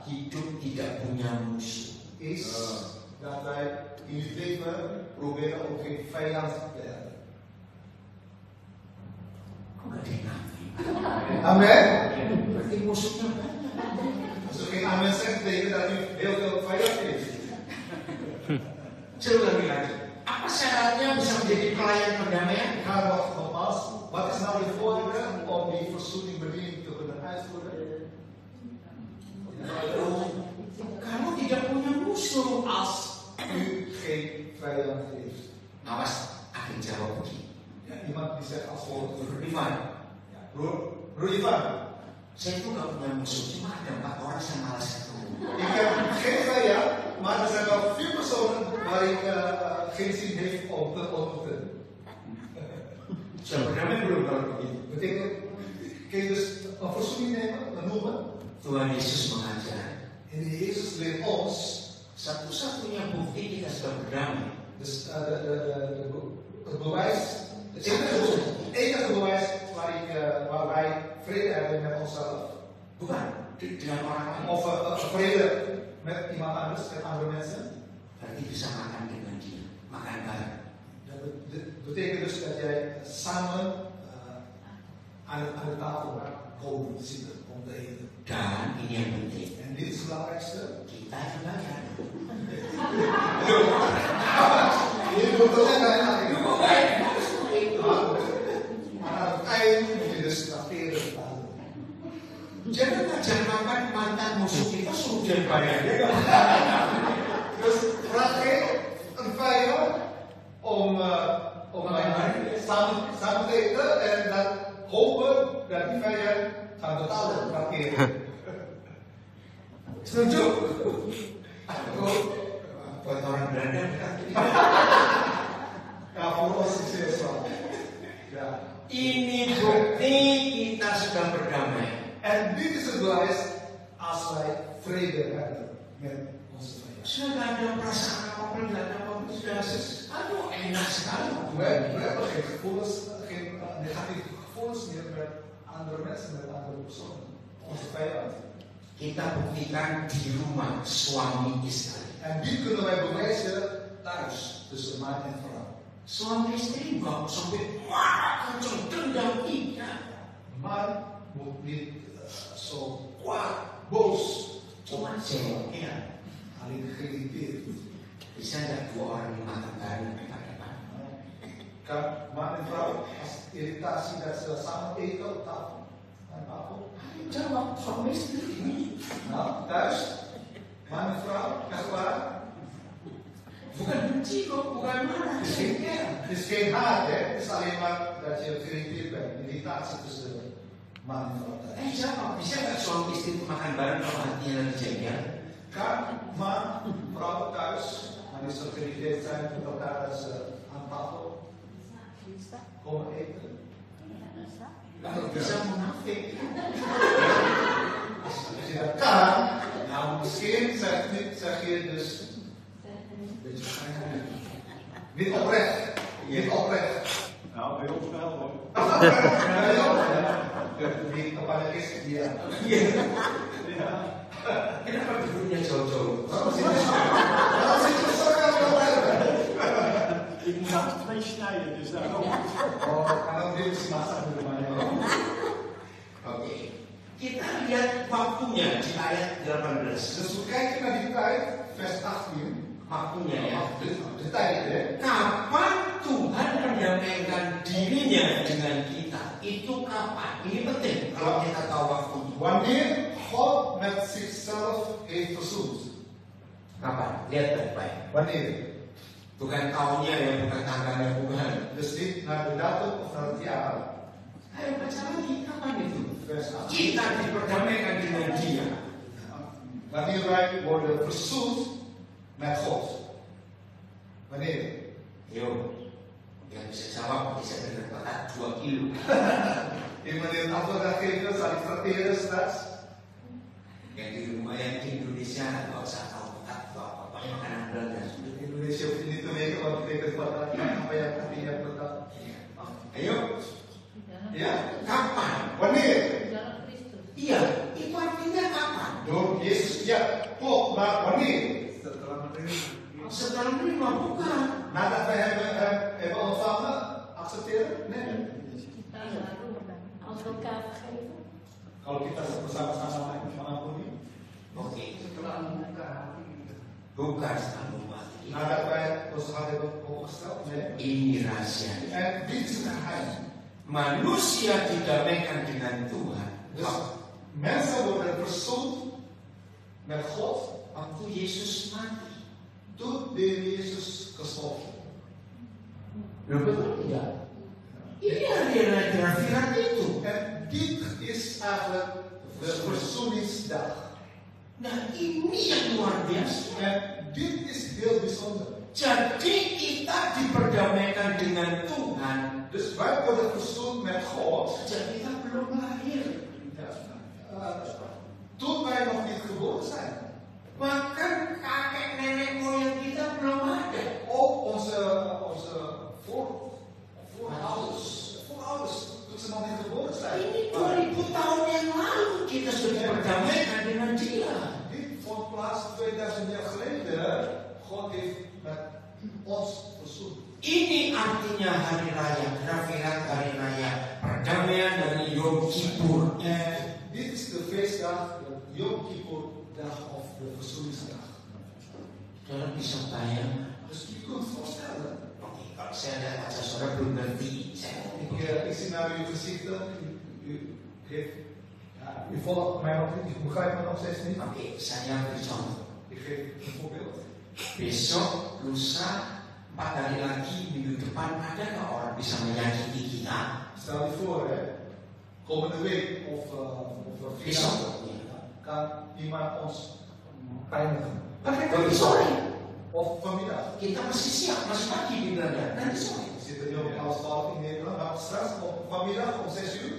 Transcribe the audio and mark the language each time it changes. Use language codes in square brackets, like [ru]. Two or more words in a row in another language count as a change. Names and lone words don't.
[id] hidup tidak punya musuh. [nl] is dat wij in het leven proberen om geen vijand te hebben. [id] Kok gak ada yang ngerti? Amen. Berarti musuhnya banyak. [nl] Als u geen amen zegt, betekent dat u heel veel vijand heeft. [id] Saya ulangi lagi. Apa syaratnya bisa menjadi pelayan perdamaian? [nl] Ik ga nogmaals, wat is nou de voorwaarde om die verzoeningbediening te kunnen uitvoeren? [id] Kamu tidak punya musuh. [nl] Als u geen vijand heeft. [id] Awas, aku jawab begini. [nl] Ja, iemand die zegt als volgt. Rifan, Broer Ivan, [id] saya itu gak punya musuh, cuma ada 4 orang saya malas ketemu. [nl] ik heb geen vijand, maar er zijn wel 4 personen waar ik geen zin heeft om te ontmoeten. [id] Sudah berdamai belum kalau begitu? [nl] Betekent, kun je dus een verzoening nemen, noemen? [id] Tuhan Yesus mengajar, [nl] En de Jezus leert ons, [id] satu-satunya bukti kita sudah berdamai. [nl] dus het bewijs, het enige bewijs waar wij vrede hebben met onszelf, [id] Bukan dengan orang lain. [nl] of vrede met iemand anders, met andere mensen, [id] Berarti bisa makan dengan dia, makan bareng. [nl] dat betekent dus dat jij samen aan de tafel komen zitten om te eten. [id] Dan ini yang penting, [nl] En dit is het belangrijkste. [id] kita yang bayar. [nl] Je doet het net aan. Maar aan het eind moet je dus tracteren betalen. [id] Jangan ngajak makan mantan musuh kita suruh dia bayar. [nl] Dus vraag geen een vijand om samen te eten en dan hopen dat die vijand gaat betalen. Tracteren. [id] Setuju? Buat orang Belanda. [nl] Ja, voor ons is het zo. Ja. [id] Ini bukti kita sedang berdamai. [nl] En dit is het bewijs als wij vrede hebben met onze vijand. [id] Sudah gak ada perasaan apa-apa, gak ada apa-apa, sudah aduh enak sekali. [nl] We hebben geen gevoelens, geen negatieve gevoelens meer met andere mensen, met andere personen. Onze vijand. [id] Kita buktikan di rumah suami istri. [nl] En dit kunnen wij bewijzen thuis, tussen man en vrouw. [id] Suami istri nggak sampai marah kenceng dendam tidak. [nl] Man moet niet zo kwaad, boos, [id] Cuma cewek. Ya. [nl] alleen geïrriteerd. [id] Bisa nggak dua orang yang makan bareng depan-depan? [nl] Kan man en vrouw, als irritatie dat ze samen eten op tafel. Aan tafel. [id] Jawab suami istri. [nl] Nou, thuis, man en vrouw, echt waar. [id] Bukan benci kok, bukan marah. [nl] Het is geen haat, hè? Het is alleen maar dat je geïrriteerd bent. Irritatie tussen man en vrouw. [id] Jawab, bisa nggak suami istri itu makan bareng kalau hatinya lagi jengkel? [nl] Kan man, vrouw thuis, wanneer ze geïrriteerd zijn met elkaar dat ze aan tafel komen eten. [id] Kalau bisa munafik. [nl] Als je dat kan, nou misschien zeg je dus niet oprecht. Niet oprecht. Nou, bij ons wel hoor. Niet op een kist, ja. [id] Kenapa duduknya jauh-jauh? [nl] Waarom zit je zo aan Ik moet namelijk 2 snijden, dus daar ook. [id] Oh, kalau dia mesti masak di rumahnya. Oke. Kita lihat waktunya di ayat 18. [nl] Dus we kijken naar die tijd, vers 18. [id] Waktunya ya. [nl] De tijd, hè. [id] Kapan Tuhan mendamaikan dirinya dengan kita? Itu kapan? Ini penting kalau kita tahu waktunya. [nl] Wanneer God met zichzelf heeft verzoend. [id] Kapan? Lihat baik-baik. [nl] Wanneer? [id] Bukan tahunnya ya, bukan tanggalnya, bukan. [nl] Dus niet naar de datum of naar het jaar. [id] Ayo baca lagi, kapan itu? [nl] Vers 18. [id] Kita diperdamaikan dengan Dia. [nl] Wanneer wij worden verzoend met God. Wanneer? [id] Yo, yang bisa jawab bisa berkata 2 kilo. [nl] Iemand die het antwoord gaat geven, zal ik tracteren straks. [id] Yang di rumah yang di Indonesia nggak usah tahu apa pokoknya makanan Belanda. [nl] In Indonesia hoef je niet te weten wat betekent wat [id] yang artinya betul. Ayo, [nl] Ja? [id] kapan? [nl] Wanneer? [id] Iya, itu artinya kapan? [nl] Door Jezus. Ja, klopt. Maar wanneer? [id] Setelah menerima bukan. [nl] Nadat wij hebben ontvangen, accepteren? Nee. Als we elkaar vergeven. [id] Kalau kita bersama-sama mengampuni. Oke. Bukan setelah mati. [nl] Nadat wij ons hart hebben opgesteld? Nee. [id] Ini rahasia. [nl] En dit is het geheim. [id] Manusia didamaikan dengan Tuhan. [nl] Dus mensen worden verzoend met God [id] Waktu Yesus mati. [nl] toen de Heer Jezus gestorven. [id] Loh, betul tidak? Ini adalah grafirat itu. [nl] En dit is eigenlijk de verzoeningsdag. [id] Nah, ini yang luar biasa. [nl] En dit is heel bijzonder. [id] Jadi kita diperdamaikan dengan Tuhan. [nl] Dus wij worden verzoend met God. [id] Sejak kita belum lahir. [nl] Toen wij nog niet geboren zijn. [id] Bahkan kakek nenek moyang kita belum ada. [nl] Ook onze voorouders, toen ze nog niet geboren zijn. [id] Ini 2000 tahun yang lalu kita sudah berdamaikan dengan dia. [nl] Dit vond plaats 2000 jaar geleden. God heeft met ons verzoend. [id] Ini artinya hari raya, grafirat hari raya, perdamaian dari Yom Kippur. [nl] En dit is de feestdag, de Yom Kippur dag of de verzoeningsdag. [id] Saudara bisa bayang? [nl] Dus je kunt voorstellen. [id] Oke, kalau saya lihat wajah saudara belum ngerti, saya [nl] Ik zie naar uw gezichten. U volgt mij nog niet, u begrijpt me nog steeds niet. [id] Oke, saya beri contoh. [nl] Ik geef een voorbeeld. [id] Besok, lusa, 4 hari lagi, minggu depan, ada nggak orang bisa menyakiti kita? [nl] Stel je voor, hè, komende week of [id] Besok. [nl] kan iemand ons pijnigen. [id] Tapi sore, [nl] Of vanmiddag. [id] kita masih siap, masih pagi di Belanda. Nanti sore. [nl] We zitten nu op 11:30 in Nederland, maar straks vanmiddag om 6 uur